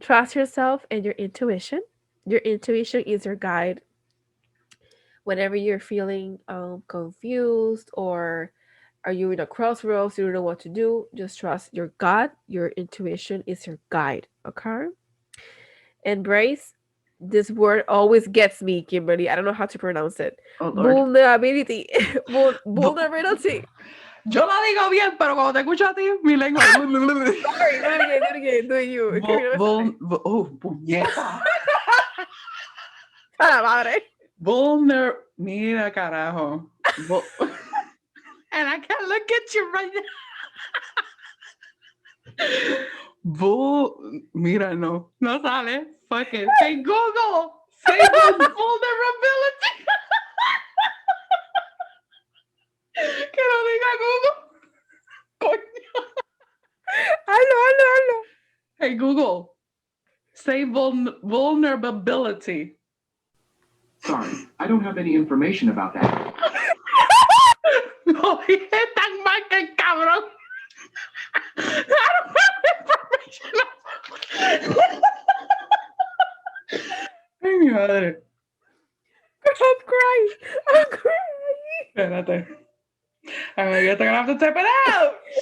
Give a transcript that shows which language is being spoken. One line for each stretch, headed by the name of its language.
English: Trust yourself and your intuition. Your intuition is your guide whenever you're feeling confused or are you in a crossroads, you don't know what to do, just trust your gut. Your intuition is your guide. Okay. Embrace, this word always gets me, Kimberly. I don't know how to pronounce it. Oh Lord. Vulnerability. Bu- Vulnerability.
Spanish: Yo la digo bien, pero cuando te escucho a ti, mi lengua.
English: Sorry, do it again, do it again. Do it you.
Spanish: Es que a mí no me sale. Oh, puñeta. A la madre. Mira, carajo.
English: And I can't look at you right now.
Spanish: Mira, no. No sale.
English: Fuck it. Hey, Google. Say vulnerability.
Spanish: Que lo diga Google. Coño. Hazlo, hazlo, hazlo.
English: Hey, Google. Say vulnerability. Sorry, I don't have any information about that.
Spanish: No, dije tan mal que el cabrón.
English: I don't have information.
Spanish: Ay, mi madre.
English: I'm crying. I'm crying.
Spanish: Espérate.
English: I guess I'm gonna have to type it out.